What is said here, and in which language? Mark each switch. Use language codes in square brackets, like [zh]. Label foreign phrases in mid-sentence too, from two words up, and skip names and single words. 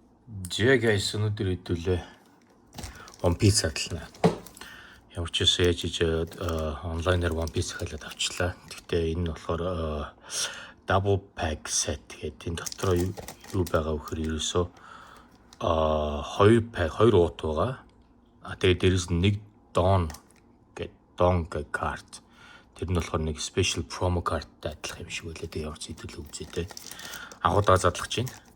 [mn] Guys, өнөөдөр хэдүүлээ One Piece хадлаа. Ямар ч үсэн яаж онлайнаар One Piece халаад авчлаа. Гэхдээ энэ нь болохоор [en] double pack set [mn] гэдэг. Энэ дотор юу байгаа вөхөр ерөөсөө хоёр уут байгаа. Тэгээд дээрээс нэг Don гэдэг карт. Тэр нь болохоор нэг [en] special promo cardтай [mn] адилхан юм шиг байлаа. Тэгээд ямар ч хэдүүлээ үзье. Агуудаа задлах чинь.